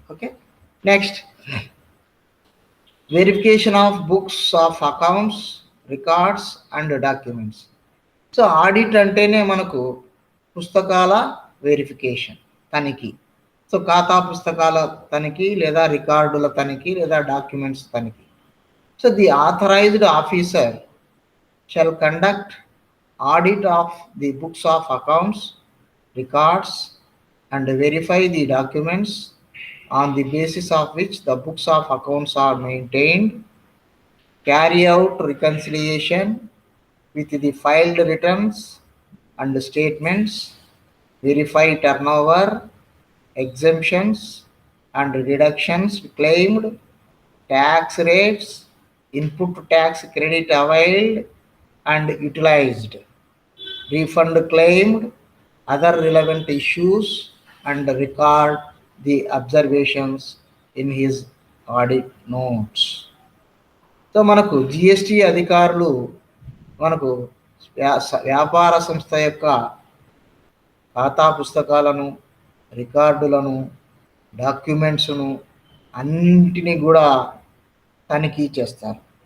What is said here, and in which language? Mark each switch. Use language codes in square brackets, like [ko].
[en] Okay, next, verification of books of accounts, records and documents. [te] So audit అంటేనే మనకు పుస్తకాల verification, తనిఖీ. So ఖాతా పుస్తకాల తనిఖీ, లేదా రికార్డుల తనిఖీ, లేదా డాక్యుమెంట్స్ తనిఖీ. [en] So the authorised officer shall conduct audit of the books of accounts, records and verify the documents on the basis of which the books of accounts are maintained, carry out reconciliation with the filed returns and statements, verify turnover, exemptions and deductions claimed, tax rates, input tax credit availed and utilized, refund claimed, other relevant issues, and record the observations in his audit notes. [te] So మనకు GST అధికారులు మనకు వ్యాపార సంస్థ యొక్క ఖాతా పుస్తకాలను, రికార్డులను, డాక్యుమెంట్స్ను అన్నింటినీ కూడా తనిఖీ చేస్తారు.